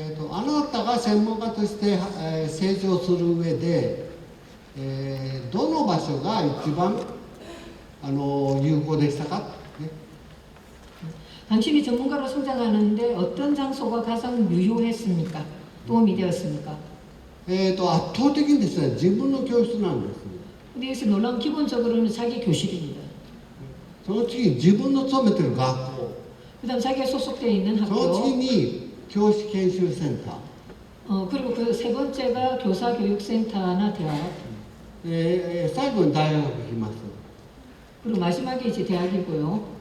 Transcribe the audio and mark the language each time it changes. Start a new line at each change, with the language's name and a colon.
Japanese: あなたが専門家として、成長する上で、どの場所が一番有効でしたか、ね、
Korean: 당신이 전문가로 성장하는데 어떤 장소가 가장 유효했습니까? 도움이 되었습니까?
Japanese: 圧倒的にですね、自分の教室なんです。
Korean: 근데 여기서 놀라운 기본적으로는 자기 교실입니다.
Japanese: その次に自分の勤めている学校、
Korean: 그다음 자기가 소속되어 있는
Japanese: その次
Korean: 학교,
Japanese: に教師研修センター、
Korean: 그리고 그 세 번째가 교사교육센터나 대학,
Japanese: 最後に大学に行きます。
Korean: 그리고 마지막에 이제 대학이고요.